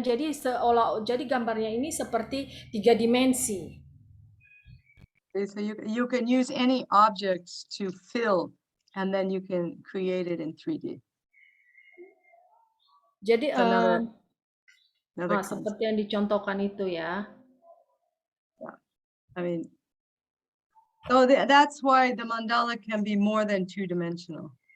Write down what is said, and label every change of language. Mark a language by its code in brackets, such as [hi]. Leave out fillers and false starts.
[id] Jadi jadi gambarnya ini seperti 3 dimensi. [en] Okay, so you can use any objects to fill, and then you can create it in 3D. [id] Jadi [en] another [id] seperti yang dicontohkan itu ya. [en] Yeah. I mean, so that's why the mandala can be more than two-dimensional.